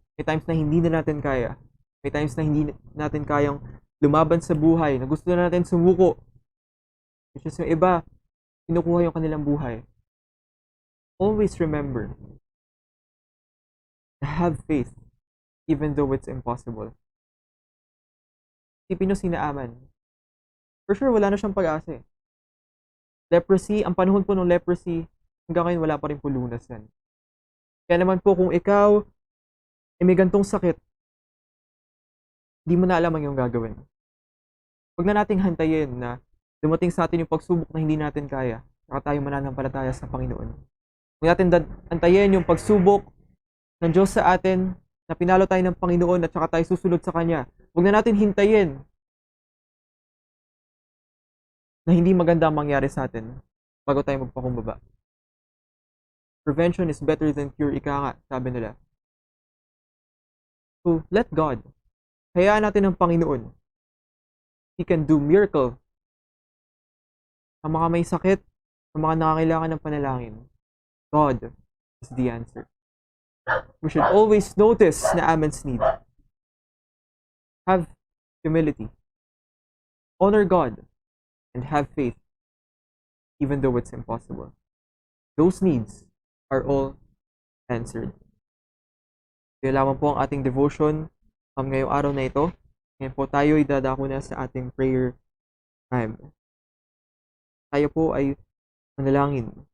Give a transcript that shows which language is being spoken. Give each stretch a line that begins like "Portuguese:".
Filipino: May times na hindi na natin kaya. May times na hindi natin kayang lumaban sa buhay, na gusto na natin sumuko.
English: Which is
Filipino: yung iba, kinukuha yung kanilang buhay.
English: Always remember to have faith even though it's impossible.
Filipino: Isipin nyo si Naaman. For sure, wala na siyang pag-asa eh. Leprosy, ang panahon po ng leprosy, hanggang ngayon wala pa rin po lunas yan. Kaya naman po kung ikaw ay may gantong sakit, di mo na alam ang iyong gagawin. Huwag na nating hantayin na dumating sa atin yung pagsubok na hindi natin kaya, saka tayo mananampalataya sa Panginoon. Huwag natin hantayin yung pagsubok ng Diyos sa atin, na pinalo tayo ng Panginoon at saka tayo susunod sa Kanya. Huwag na natin hintayin na hindi maganda ang mangyari sa atin bago tayo magpakumbaba.
English: Prevention is better than cure,
Filipino: ika nga, sabi nila.
English: So, let God.
Filipino: Hayaan natin ang Panginoon.
English: He can do miracle.
Filipino: Sa mga may sakit, sa mga nakakailangan ng panalangin,
English: God is the answer. We should always notice Naaman's need. Have humility. Honor God. And have faith. Even though it's impossible. Those needs are all answered.
Filipino: Kaya lamang po ang ating devotion ngayong araw na ito. Ngayon po tayo ay dadako na sa ating prayer time. Tayo po ay manalangin.